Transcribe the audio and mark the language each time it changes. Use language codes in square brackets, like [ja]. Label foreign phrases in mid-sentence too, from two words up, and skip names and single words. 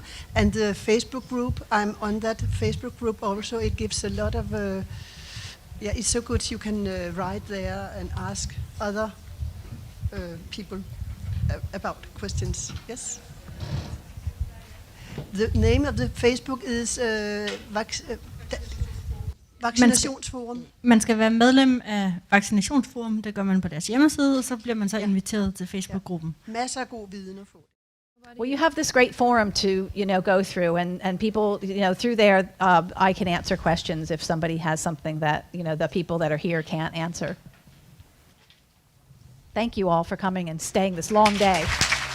[en] And the Facebook group, I'm on that Facebook group also. It gives a lot of, it's so good you can write there and ask other people about questions. Yes? The name of the Facebook is Vaccinationsforum. [da] Man skal være medlem af Vaccinationsforum, det gør man på deres hjemmeside, og så bliver man så inviteret til Facebook-gruppen. Masser af god viden at få. [en] Well, you have this great forum to, go through, and people, through there, I can answer questions if somebody has something that, the people that are here can't answer. Thank you all for coming and staying this long day.